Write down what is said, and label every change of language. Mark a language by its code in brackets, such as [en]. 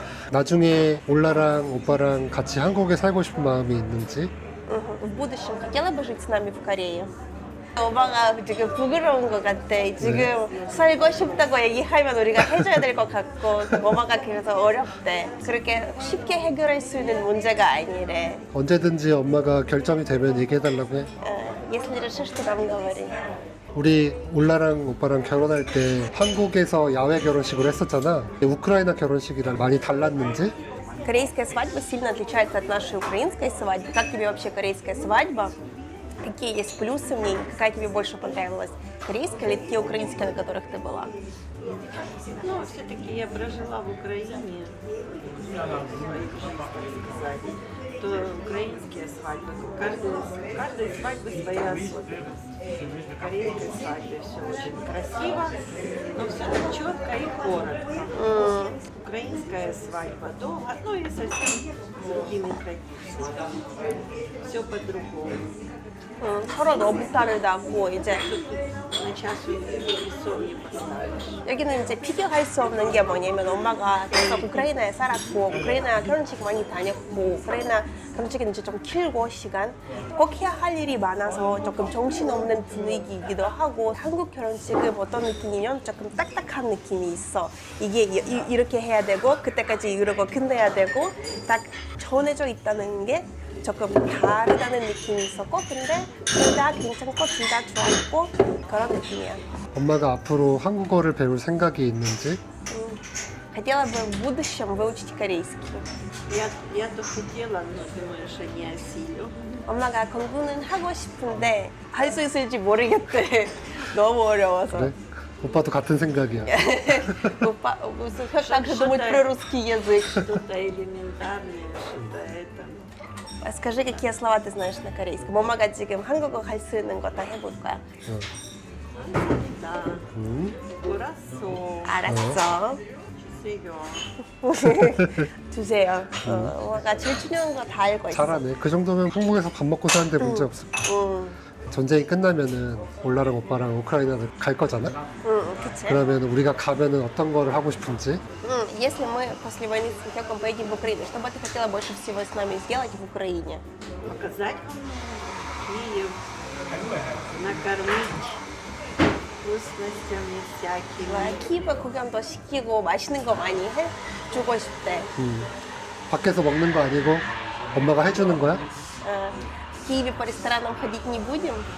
[ko] 나중에 올라랑 오빠랑 같이 한국에 살고 싶은 마음이 있는지? [ru] В будущем хотела бы жить с нами в Корее? [ko] 오빠가 지금 부끄러운 것 같아. 지금 살고 싶다고 얘기하면 우리가 해줘야 될 것 같고 엄마가 그래서 어렵대. 그렇게 쉽게 해결할 수 있는 문제가 아니래. 언제든지 엄마가 결정이 되면 얘기해달라고 해. [ru] Если решишь, то нам говори. [ko] 우리 올라랑 오빠랑 결혼할 때 한국에서 야외 결혼식으로 했었잖아. 우크라이나 결혼식이랑 많이 달랐는지? [ru] Корейская свадьба сильно отличается от нашей украинской свадьбы. Как тебе вообще корейская свадьба? Какие есть плюсы в ней? Какая тебе больше понравилась? Корейская или те украинские, на которых ты была? Но все-таки я прожила в Украине свою жизнь, так сказать. То украинские свадьбы, у каждой свадьбы своя особенность. В корейской свадьбе все очень красиво, но все четко и коротко. Украинская свадьба долго, ну и совсем с другими традициями. Все по-другому. [ko] 서로 너무 다르다고 이제 [ru] На чашу весов не поставишь. [ko] 여기는 이제 비교할 수 없는 게 뭐냐면 엄마가 계속 우크라이나에 살았고 우크라이나 결혼식 많이 다녔고 우크라이나 결혼식은 이제 좀 길고 시간 꼭 해야 할 일이 많아서 조금 정신없는 분위기이기도 하고 한국 결혼식은 어떤 느낌이면 조금 딱딱한 느낌이 있어. 이게 이렇게 해야 되고 그때까지 이러고 끝내야 되고 딱 정해져 있다는 게 조금 다르다는 느낌이 있었고 근데 둘 다 괜찮고 둘 다 좋았고 그런 느낌이야. 엄마가 앞으로 한국어를 배울 생각이 있는지? [ru] Хотела бы в будущем выучить корейский. Я-то хотела, но думаю, что не осилю. [ko] 엄마가 공부는 하고 싶은데 할 수 있을지 모르겠대. 너무 어려워서. 그래? 오빠도 같은 생각이야. [ru] 오빠, как думать про русский язык? Что-то элементарное, что-то это. Скажи, какие слова ты знаешь на корейском? [ko] 엄마가 지금 한국어 할 수 있는 거 다 해볼 거야. [ru] Да. Курасо. [ko] 알았어. [ru] Серега. [ko] 주세요. 엄마가 제일 중요한 거 다 알고 있어. 잘하네. 그 정도면 한국에서 밥 먹고 사는데 문제 없을 거야. 전쟁이 끝나면은 올라랑 오빠랑 우크라이나를 갈 거잖아? 그치? 그러면 우리가 가면은 어떤 거를 하고 싶은지? [ru] Если мы после войны с Антехом поедем в Украину, что бы ты хотела больше всего с нами сделать в Украине? Показать вам Киев, накормить вкусностями всякими. [ko] 키브 구경도 시키고 맛있는 거 많이 해주고 싶대. 밖에서 먹는 거 아니고 엄마가 해주는 거야? [ru] В Киеве по ресторанам ходить не будем?